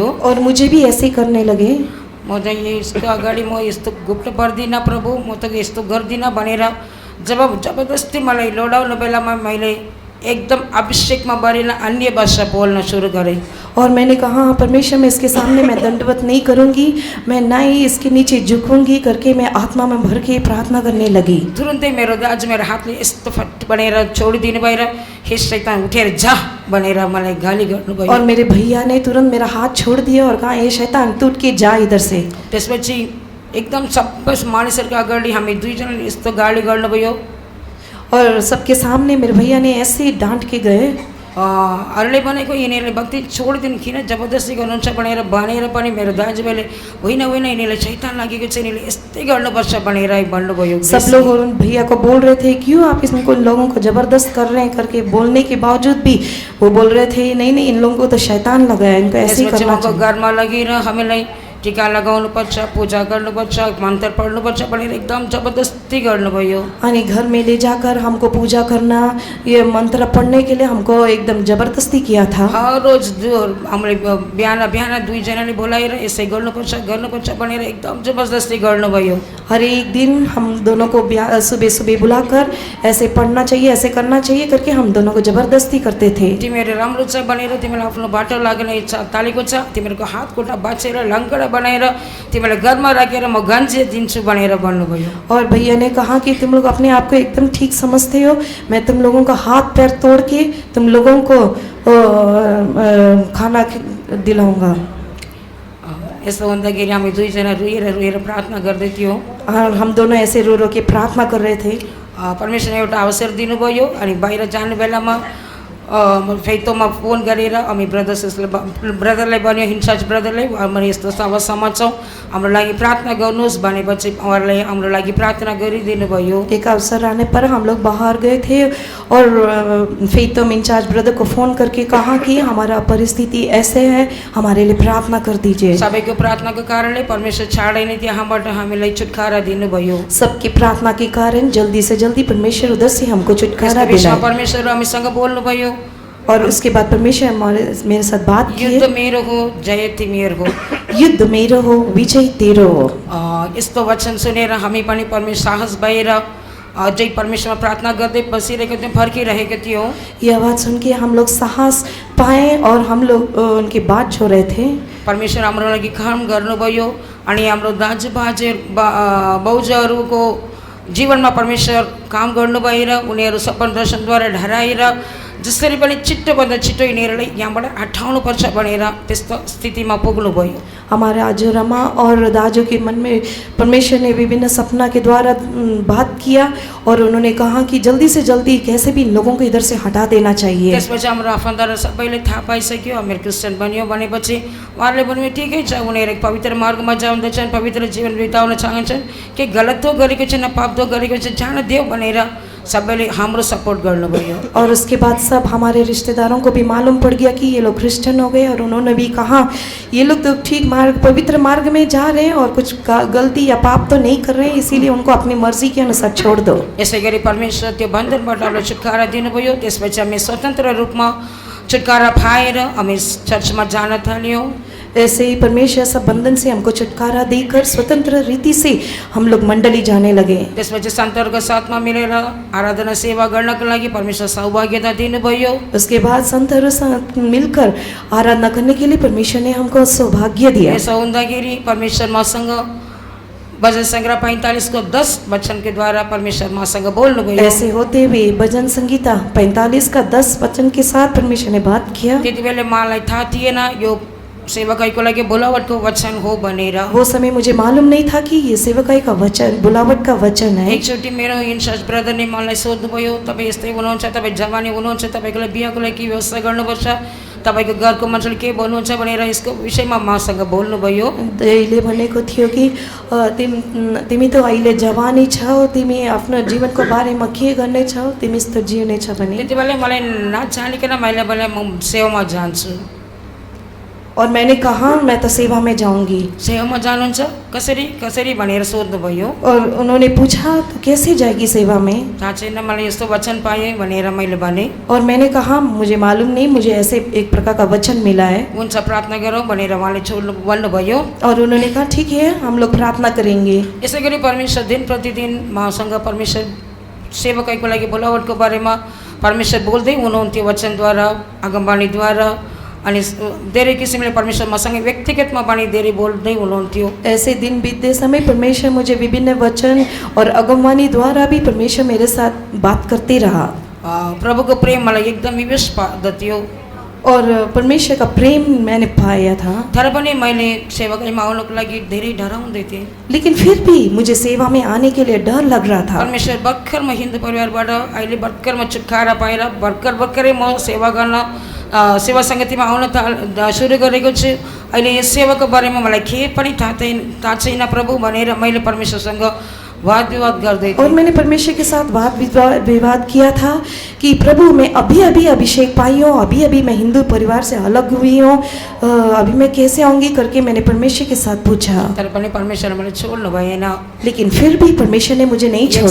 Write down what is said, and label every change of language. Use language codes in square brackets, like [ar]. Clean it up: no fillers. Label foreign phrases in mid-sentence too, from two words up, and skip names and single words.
[hi] और मुझे भी ऐसे ही करने लगे। [ne] म चाहिँ यसको अगाडि म यस्तो गुप्त पर्दिनँ प्रभु, म त यस्तो गर्दिनँ भनेर जब जबरजस्ती मलाई लोडाउनु बेलामा मैले एकदम अभिषेकमा बढेर अन्य भाषा बोल्न सुरु गरेँ। [hi] और मैंने कहा परमेश्वर मैं इसके सामने मैं दंडवत नहीं करूंगी, मैं ना ही इसके नीचे झुकूंगी करके मैं आत्मा में भर के प्रार्थना करने लगी। [ne] तुरन्तै मेरो दाजु मेरो हातले यस्तो फट बनेर छोडिदिनु भएर हे शैतान उठेर जा भनेर मलाई गाली गर्नुभयो। [hi] और मेरे भैया ने तुरंत मेरा हाथ छोड़ दिया और कहा ये शैतान तू उठ के जा इधर से। [ne] त्यसपछि एकदम सबै मानिसहरूको अगाडि हामी दुईजनाले यस्तो गाली गर्नुभयो। [hi] और सबके सामने मेरे भैया ने ऐसे डांट के गए। [ne] अरूले भनेको यिनीहरूले भक्ति छोडिदिनु किन जबरजस्ती गर्नुहुन्छ भनेर पनि मेरो दाजुभाइले होइन होइन यिनीहरूलाई शैतान लागेको छ, यिनीहरूले यस्तै गर्नुपर्छ भनेर भन्नुभयो। [hi] सब लोग उन भैया को बोल रहे थे क्यों आप इनको लोगों को जबरदस्त कर रहे हैं करके बोलने के बावजूद भी वो बोल रहे थे नहीं नहीं इन लोगों को तो शैतान लगा है, इनको ऐसे ही करना चाहिए। [ne] घरमा लगेर हामीलाई टीका लगाउनुपर्छ, पूजा गर्नुपर्छ, मन्त्र पढ्नुपर्छ भनेर एकदम जबरदस्ती गर्नुभयो। [hi] अनि घर में ले जाकर हमको पूजा करना, ये मंत्र पढ़ने के लिए हमको एकदम जबरदस्ती किया था। [ne] हर रोज हामीले बिहान बिहान दुईजनाले बोलाएर यसै गर्नुपर्छ भनेर एकदम जबरदस्ती गर्नुभयो। [hi] हर एक दिन हम दोनों को सुबह सुबह बुलाकर ऐसे पढ़ना चाहिए ऐसे करना चाहिए करके हम दोनों को जबरदस्ती करते थे। [ne] तिमीहरू राम्रो छ भनेर तिमीलाई आफ्नो बाटो लाग्ने इच्छा तालेको छ, तिमीहरूको हात खुट्टा बाँचेर लङ्गडा बनाएर तिमीलाई घरमा राखेर म गन्जे दिन्छु भनेर भन्नुभयो। [hi] और भैया ने कहा कि तुम लोग अपने आप को एकदम ठीक समझते हो, मैं तुम लोगों का हाथ पैर तोड़ के तुम लोगों को खाना दिलाऊंगा। [ne] यस्तो हुँदाखेरि हामी दुईजना रोएर प्रार्थना गर्दै थियौँ। [hi] और हम दोनों ऐसे रो रो के प्रार्थना कर रहे थे। [ne] परमेश्वरले एउटा अवसर दिनुभयो अनि बाहिर जाने बेलामा फेतोमा फोन गरेर हामी ब्रदरलाई भन्यो, इन्चार्ज ब्रदरलाई हामी यस्तो अवस्थामा छौँ, हाम्रो लागि प्रार्थना गर्नुहोस् भनेपछि उहाँहरूले हाम्रो लागि प्रार्थना गरिदिनु भयो। [hi] एक अवसर आने पर हम लोग बाहर गए थे और फेतोम इंचार्ज ब्रदर को फ़ोन करके कहा कि हमारा परिस्थिति ऐसे है, हमारे लिए प्रार्थना कर दीजिए। [ne] सबैको प्रार्थनाको कारणले परमेश्वर छाडै नै त्यहाँबाट हामीलाई छुटकारा दिनुभयो। [hi] सबकी प्रार्थना के कारण जल्दी से जल्दी परमेश्वर उधर से हमको छुटकारा दिलाया। [ne] परमेश्वर हामीसँग बोल्नुभयो [hi] और उसके बाद परमेश्वर मेरे साथ बात की, [ne] युद्ध मेरो हो जय तिमीहरू हो, युद्ध मेरो हो विजय तेरो हो। यस्तो वचन सुनेर हामी पनि परमेश्वर साहस भएर अझै परमेश्वरमा प्रार्थना गर्दै बसिरहेको थियौँ, फर्किरहेको थियौँ। [hi] ये आवाज़ सुन के हम लोग साहस पाए और हम लोग उनकी बात छो रहे थे। [ne] परमेश्वर हाम्रो लागि काम गर्नुभयो अनि हाम्रो दाजुभाइ बाउजूहरूको जीवनमा परमेश्वर काम गर्नुभएर उनीहरू सपन दर्शनद्वारा ढराएर जसरी पनि छिट्टोभन्दा छिट्टो यिनीहरूलाई यहाँबाट हटाउनुपर्छ भनेर त्यस्तो स्थितिमा पुग्नुभयो। [hi] हमारे आजोरमा और दाजू के मन में परमेश्वर ने विभिन्न सपना के द्वारा बात किया और उन्होंने कहा कि जल्दी से जल्दी कैसे भी इन लोगों को इधर से हटा देना चाहिए। [ne] त्यसपछि हाम्रो आफन्तहरू सबैले थाहा पाइसक्यो हामीहरू क्रिस्चियन बन्यो भनेपछि उहाँहरूले भन्नुभयो ठिकै छ, उनीहरू पवित्र मार्गमा जाँदैछन्, पवित्र जीवन बिताउन चाहन्छन्, के गलत तो गरेको छैन, पाप तो गरेको छैन, जान देऊ भनेर सबैले हाम्रो सपोर्ट गर्नुभयो। [hi] और उसके बाद सब हमारे रिश्तेदारों को भी मालूम पड़ गया कि ये लोग क्रिश्चियन हो गए और उन्होंने भी कहा ये लोग तो ठीक मार्ग पवित्र मार्ग में जा रहे हैं और कुछ गलती या पाप तो नहीं कर रहे हैं, इसीलिए उनको अपनी मर्जी के अनुसार छोड़ दो। [ne] यसै गरी परमेश्वर त्यो बन्धनबाट हामीलाई छुटकारा दिनुभयो। त्यसपछि हामी स्वतन्त्र रूपमा छुटकारा पाएर हामी चर्चमा जान थाल्यौँ। [hi] ऐसे ही परमेश्वर सब बंधन से हमको छुटकारा देकर स्वतंत्र रीति से हम लोग मंडली जाने लगे। [ne] त्यसपछि सन्तहरूको साथमा मिलेर आराधना सेवा गर्नको लागि परमेश्वर सौभाग्यता दिनुभयो। [hi] उसके बाद संतहरू साथ मिलकर आराधना करने के लिए परमेश्वर ने हमको सौभाग्य दिया। [ne] यसो हुँदाखेरि परमेश्वर मसँग भजन संग्रह 45 को 10 वचन के द्वारा परमेश्वर मसँग बोल्नुभयो। [hi] ऐसे होते हुए भजन संगीता 45 का 10 वचन के साथ परमेश्वर ने बात किया। [ne] त्यति बेला मलाई थाहा थिएन यो सेवकाईको लागि बुलावटको वचन हो भनेर। [hi] वो समय मुझे मालूम नहीं था कि ये सेवकाई का वचन बुलावट का वचन है। [ne] एकचोटि मेरो इन्चार्ज ब्रदरले मलाई सोध्नुभयो, तपाईँ यस्तै हुनुहुन्छ, तपाईँ जवानी हुनुहुन्छ, तपाईँको लागि बिहाको लागि के व्यवस्था गर्नुपर्छ, तपाईँको घरको मान्छेले के भन्नुहुन्छ भनेर यसको विषयमा मसँग बोल्नुभयो। अहिले भनेको थियो कि तिमी त अहिले जवानी छौ, तिमी आफ्नो जीवनको बारेमा के गर्ने छौ, तिमी यस्तो जिउने छ भने। त्यति बेला मलाई नजानिकन मैले म सेवामा जान्छु। [hi] और मैंने कहा मैं तो सेवा में जाऊंगी। [ne] सेवामा जानुहुन्छ कसरी कसरी भनेर सोध्नुभयो। [hi] और उन्होंने पूछा तो कैसे जाएगी सेवा में? [ne] थाहा छैन, मलाई यस्तो वचन पाएँ भनेर मैले भने। [hi] और मैंने कहा मुझे मालूम नहीं, मुझे ऐसे एक प्रकार का वचन मिला है। [ne] हुन्छ प्रार्थना गरौँ भनेर उहाँले भन्नुभयो। [hi] और उन्होंने कहा ठीक है, हम लोग प्रार्थना करेंगे। [ne] यसै गरी परमेश्वर दिन प्रतिदिन मसँग परमेश्वर सेवकाईको लागि बोलावटको बारेमा परमेश्वर बोल्दै हुनुहुन्थ्यो वचनद्वारा, आगमवाणीद्वारा। अनि धेरै किसिमले परमेश्वर मसँग व्यक्तिगतमा पनि धेरै बोल्दै हुनुहुन्थ्यो। [hi] ऐसे दिन बीतते समय परमेश्वर मुझे विभिन्न वचन और अगमवाणी द्वारा भी परमेश्वर मेरे साथ बात करते रहा। [ne] प्रभुको प्रेम मलाई एकदम विवेश पार्दथ्यो। [hi] और परमेश्वर का प्रेम मैंने पाया था। [ne] तर पनि मैले सेवाकाईमा आउनको लागि धेरै डराउँदै थिएँ। [hi] लेकिन फिर भी मुझे सेवा में आने के लिए डर लग रहा था। [ne] परमेश्वर भर्खर म हिन्दू परिवारबाट अहिले भर्खर म छुटकारा पाएर भर्खरै म सेवा गर्न सेवा सङ्गतिमा आउन सुरु गरेको छु। अहिले यस सेवाको बारेमा मलाई केही पनि थाहा छैन प्रभु भनेर मैले परमेश्वरसँग वाद विवाद गर्दै थिएँ। [hi] और मैंने परमेश्वर के साथ वाद विवाद किया था कि प्रभु मैं अभी अभी अभिषेक पाई हूँ, अभी अभी मैं हिंदू परिवार से अलग हुई हूँ, अभी मैं कैसे आऊँगी करके मैंने परमेश्वर के साथ पूछा। [ne] तर पनि परमेश्वरले मलाई छोड्नु भएन। [hi] लेकिन फिर भी परमेश्वर ने मुझे नहीं 1 छोड़ा।